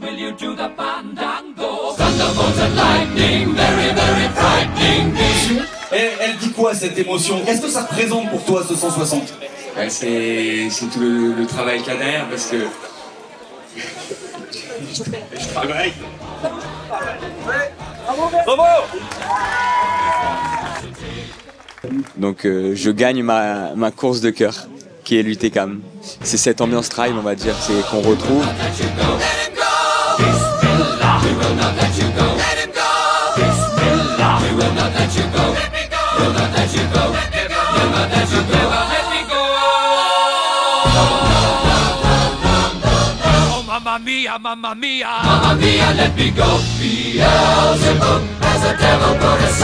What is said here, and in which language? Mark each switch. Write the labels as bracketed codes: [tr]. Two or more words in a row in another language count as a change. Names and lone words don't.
[en] you do the fandango. Thunderbolts and lightning, very, very frightening me. [fr] Elle dit quoi cette émotion? Qu'est-ce que ça représente pour toi ce 160? C'est tout le travail qu'il y a derrière parce que je travaille. Bravo! Donc je gagne ma course de cœur qui est l'UTCAM. C'est cette ambiance trail on va dire qu'on retrouve. [it] Mamma mia, mamma mia, mamma mia, [en] let me go. Beelzebub has a devil put